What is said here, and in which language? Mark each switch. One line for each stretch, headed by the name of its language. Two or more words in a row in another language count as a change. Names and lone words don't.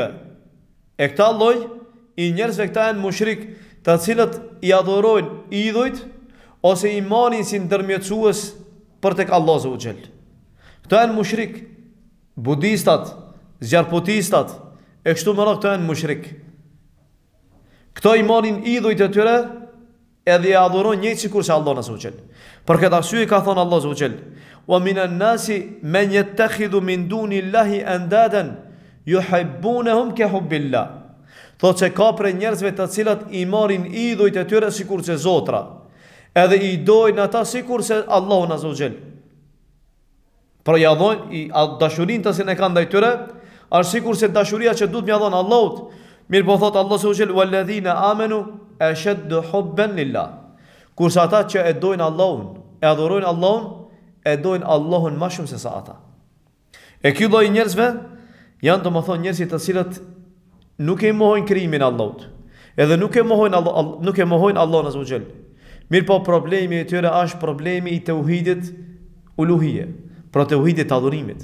Albanian: E këta lloj i njerëzve këta janë mushrik, të cilët i adhurojnë idhujt ose i marrin si ndërmjetësues për tek Allahu
Arabic: عز وجل.
Albanian: Këta janë mushrik. Budistat, zjarputistat, e kështu me radhë këta janë mushrik. Këto i marrin idhujt e tyre edhe i adhurojnë njëjtë sikur se Allahu
Arabic: عز وجل.
Albanian: Për këtë arsye ka thënë Allahu
Arabic: عز وجل: "ومن الناس من يتخذ من دون الله أندادا يحبونهم كحب الله."
Albanian: Thotë se ka prej njerëzve të cilat i marrin idhujt e tyre sikur se zotra, edhe i dojnë ata sikur se Allahu
Arabic: عز وجل.
Albanian: Por ja dhojnë dashurinë të cilën e kanë ndaj tyre, është sikur se dashuria që duhet m'ia dhon Allahut. Mirë po thot Allahu
Arabic: عز وجل: "والذين آمنوا أشد حبا لله."
Albanian: Kurse ata që e dojnë Allahun, e adhurojnë Allahun, e dojnë Allahun më shumë se sa ata. E ky lloj njerëzve janë domethënë njerëzit të cilët nuk e mohojnë krijimin e Allahut, edhe nuk e mohojnë Allahun
Arabic: عز وجل.
Albanian: Mirë po problemi i tyre është problemi i tauhidit uluhije, pra tauhidit adhurimit.